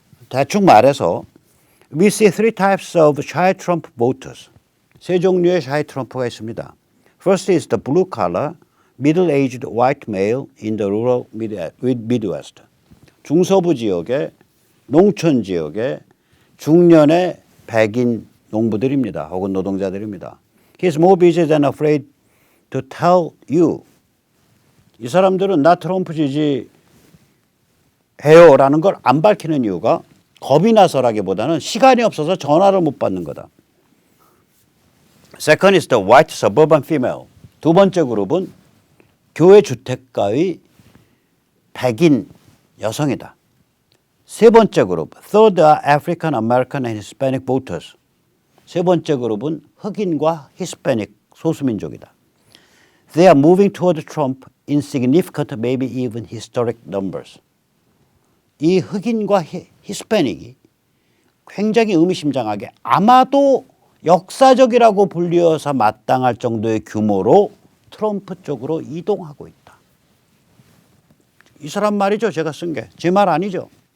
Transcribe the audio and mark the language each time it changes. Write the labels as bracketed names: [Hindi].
[Korean] 대충 말해서 [English] we see three types of shy Trump voters. [Korean] 세 종류의 샤이 트럼프가 있습니다. [English] First is the blue collar, middle-aged white male in the rural Midwest. [Korean] 중서부 지역의 농촌 지역의 중년의 백인 농부들입니다. 혹은 노동자들입니다. [English] He's more busy than afraid to tell you. [Korean] 이 사람들은 나 트럼프 지지해요라는 걸 안 밝히는 이유가 겁이 나서라기보다는 시간이 없어서 전화를 못 받는 거다. [English] Second is the white suburban female. [Korean] 두 번째 그룹은 교회 주택가의 백인 여성이다. 세 번째 그룹, [English] third are African American and Hispanic voters. [Korean] 세 번째 그룹은 흑인과 히스패닉 소수민족이다. [English] They are moving toward Trump in significant, maybe even historic numbers. [Korean] 이 흑인과 히스패닉이 굉장히 의미심장하게 아마도 역사적이라고 불리어서 마땅할 정도의 규모로 트럼프 쪽으로 이동하고 있다. 이 사람 말이죠. 제가 쓴 게. 제 말 아니죠.